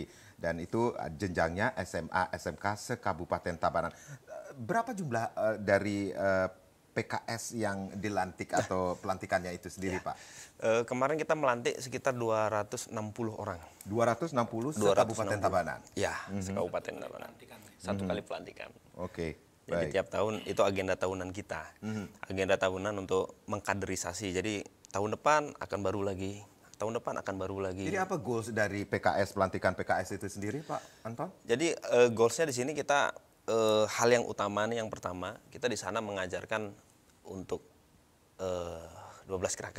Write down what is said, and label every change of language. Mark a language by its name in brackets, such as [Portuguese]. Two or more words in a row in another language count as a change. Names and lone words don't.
[Indonesian] Dan itu jenjangnya SMA, SMK se-Kabupaten Tabanan. Berapa jumlah dari PKS yang dilantik atau pelantikannya itu sendiri, Pak? Kemarin kita melantik sekitar 260 orang. 260 se-Kabupaten Tabanan? Ya, se-Kabupaten Tabanan. Satu kali pelantikan. Oke. Jadi tiap tahun itu agenda tahunan kita. Agenda tahunan untuk mengkaderisasi. Jadi tahun depan akan baru lagi tahun depan akan baru lagi. Jadi apa goals dari PKS, pelantikan PKS itu sendiri, Pak Anton? Jadi goalsnya di sini kita hal yang utama nih, yang pertama kita di sana mengajarkan untuk 12 gerakan.